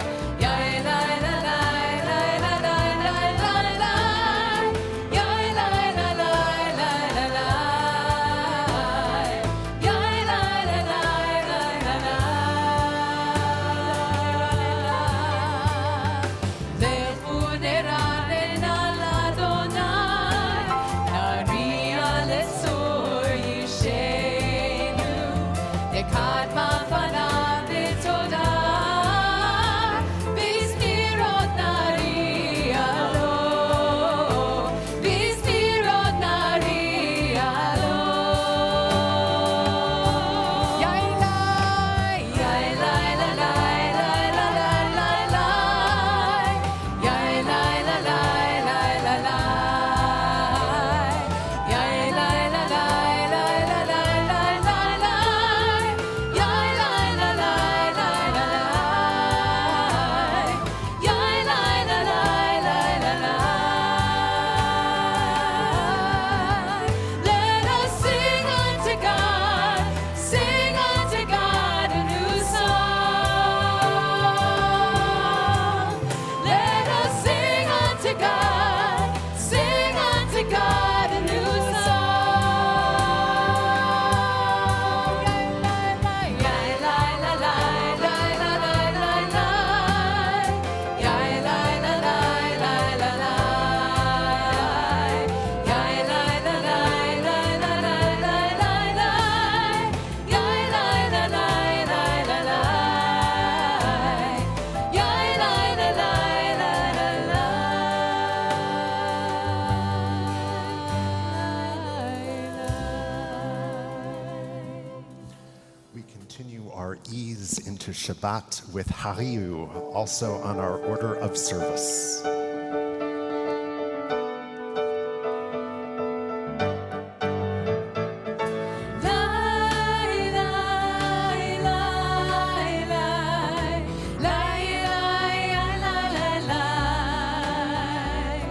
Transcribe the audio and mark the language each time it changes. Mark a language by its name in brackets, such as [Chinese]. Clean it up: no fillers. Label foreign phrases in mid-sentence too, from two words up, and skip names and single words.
[Hebrew] Yai lai la lai lai la lai lai lai. Yai lai la lai lai la lai. Yai lai la lai lai la lai. לכו נרננה לאדוני, נריעה לצור ישענו, נקדמה פניו בתודה, בזמירות נריע לו, בזמירות נריע לו. Yai lai la lai lai la lai lai lai. Yai lai la lai lai la lai. Yai lai la lai lai la lai lai lai lai. Yai lai la lai lai la lai. Yai lai la lai lai la lai. [English] Let us sing unto God a new song. Let us sing unto God a new song. Yai lai la lai lai la lai lai lai. Yai lai la lai lai la lai. Yai lai la lai lai la lai lai lai lai. Yai lai la lai lai la lai. Yai lai la lai lai la lai. We continue our ease into Shabbat with Hariu, also on our order of service. Lai lai lai lai. Lai lai lai lai lai.